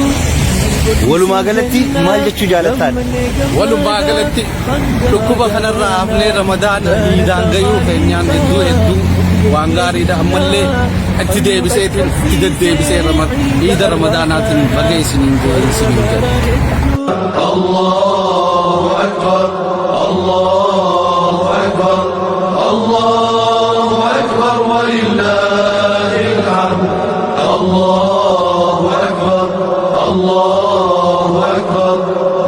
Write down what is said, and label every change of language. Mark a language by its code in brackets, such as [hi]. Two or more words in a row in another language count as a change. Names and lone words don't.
[om] walumaa galatti maal jechuu jaalattaan walumaa galatti dhukkuba kanarraa hafnee ramadaana Eidaan gayuu keenyaan hedduu waan gaariidha ammallee itti deebiseetiin itti deddeebisee Eid ramadaanaatiin baga isinin ga'e isinin jedhu [ar] الله أكبر الله أكبر الله أكبر ولله الحمد الله أكبر الله أكبر